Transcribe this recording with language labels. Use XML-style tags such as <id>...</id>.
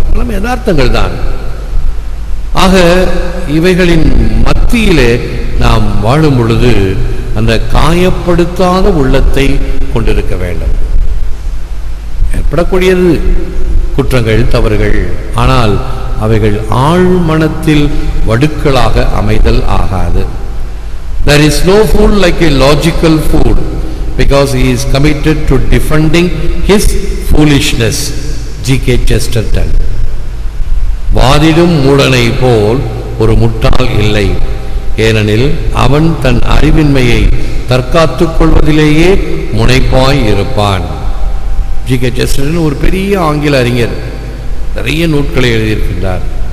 <ta>எல்லாம் யதார்த்தங்கள் தான். ஆக இவைகளின் மத்தியிலே நாம் வாழும் பொழுது அந்த காயப்படுத்தாத உள்ளத்தை கொண்டிருக்க வேண்டும். ஏற்படக்கூடியது குற்றங்கள், தவறுகள். ஆனால் அவைகள் ஆழ்மனத்தில் வடுக்களாக அமைதல் ஆகாது.</ta> <en>There is no fool like a logical fool, because he is committed to defending his foolishness. G.K. Chesterton.</en> <ta>வாதிடும் மூடனை போல் ஒரு முட்டாள் இல்லை, ஏனெனில் அவன் தன் அறிவின்மையை தற்காத்துக் கொள்வதிலேயே முனைப்பாய் இருப்பான். G.K. Chesterton ஒரு பெரிய ஆங்கில அறிஞர், நிறைய நூல்களை எழுதியிருக்கின்றார்.</ta>